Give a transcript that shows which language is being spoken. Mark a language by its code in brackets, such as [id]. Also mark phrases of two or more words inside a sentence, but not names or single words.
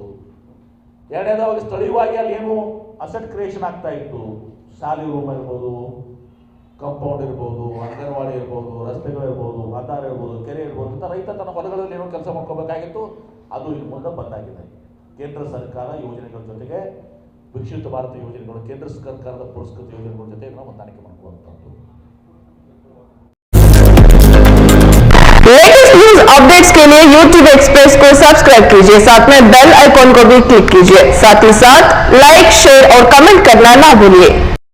[kn] ಎರಡನೇದಾಗಿ ಸ್ಥಳೀಯವಾಗಿ ಅಲ್ಲಿ ಏನು [en] asset creation [kn] ಆಗ್ತಾ ಇತ್ತು, ಶಾಲೆ ರೂಮ್ ಇರ್ಬೋದು, ಕಾಂಪೌಂಡ್ ಇರ್ಬೋದು, ಅಂಗನವಾಡಿ ಇರ್ಬೋದು, ರಸ್ತೆಗಳು ಇರ್ಬೋದು, ಆಧಾರ ಇರ್ಬೋದು, ಕೆರೆ ಇರ್ಬೋದು ಅಂತ ರೈತ ತನ್ನ ಹೊಲಗಳಲ್ಲಿ ಏನೋ ಕೆಲಸ ಮಾಡ್ಕೋಬೇಕಾಗಿತ್ತು. ಅದು ಇನ್ನು ಮುಂದೆ ಬಂದಾಗಿದೆ. ಕೇಂದ್ರ ಸರ್ಕಾರ ಯೋಜನೆಗಳ ಜೊತೆಗೆ ವಿಕಸಿತ ಭಾರತ ಯೋಜನೆಗಳು, ಕೇಂದ್ರ ಸರ್ಕಾರದ ಪುರಸ್ಕೃತ ಯೋಜನೆಗಳ ಜೊತೆ ನಾವು ಹೊಂದಾಣಿಕೆ ಮಾಡ್ಕೊಳ್ಳುವಂಥದ್ದು. [en] latest news updates [hi] के लिए YouTube एक्सप्रेस को सब्सक्राइब कीजिए, साथ में [en] bell icon [hi] को भी क्लिक कीजिए। साथ ही साथ लाइक, शेयर और कमेंट करना ना भूलिए।